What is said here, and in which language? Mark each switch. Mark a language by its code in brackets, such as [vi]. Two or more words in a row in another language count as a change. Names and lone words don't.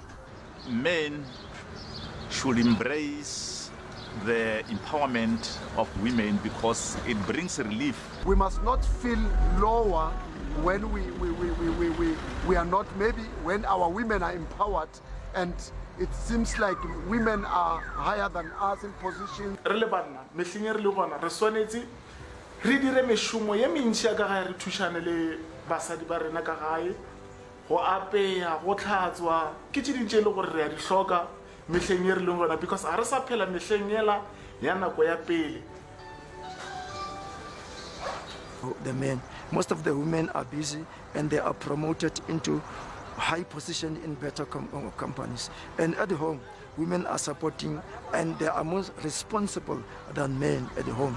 [en] Men should embrace the empowerment of women because it brings relief. We must not feel lower when we are not, maybe when our women are empowered and it seems like women are higher than us in position. [nso] Re le banna mehleng re le bona re swanetse re dire meshomo ye mentsi ka ga re thushane le basadi ba rena ka gae go apeya go tlhatswa ke tshedintse le gore re a di hloka mehleng ye re le bona because ha re sa phela mehleng yela ya nako ya pele. [en] The men, most of the women are busy and they are promoted into high position in better companies, and at home women are supporting and they are more responsible than men at home.